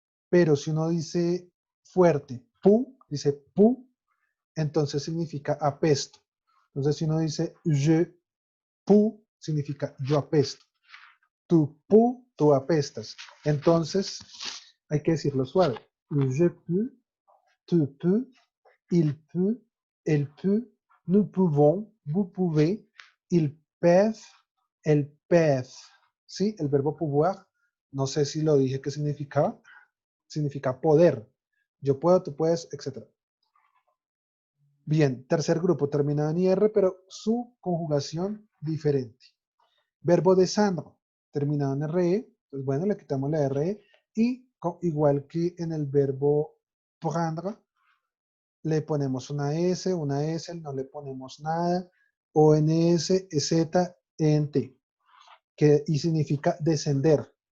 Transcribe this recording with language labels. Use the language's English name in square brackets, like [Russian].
[Spanish] Pero si uno dice fuerte, pu, dice pu, entonces significa apesto. Entonces si uno dice [French] je pu, [Spanish] significa yo apesto. [French] Tu pu, [Spanish] tú apestas. Entonces hay que decirlo suave. [French] Je peux, tu peux, il peut, elle peut, nous pouvons, vous pouvez, ils peuvent, elles peuvent. [Spanish] ¿Sí? El verbo pouvoir, no sé si lo dije qué significaba. Significa poder. Yo puedo, tú puedes, etc. Bien, tercer grupo terminado en IR, pero su conjugación diferente. Verbo descendre, terminado en RE, pues bueno, le quitamos la RE y igual que en el verbo prendre, le ponemos una S, no le ponemos nada, ONS, EZ, ENT, y significa descender.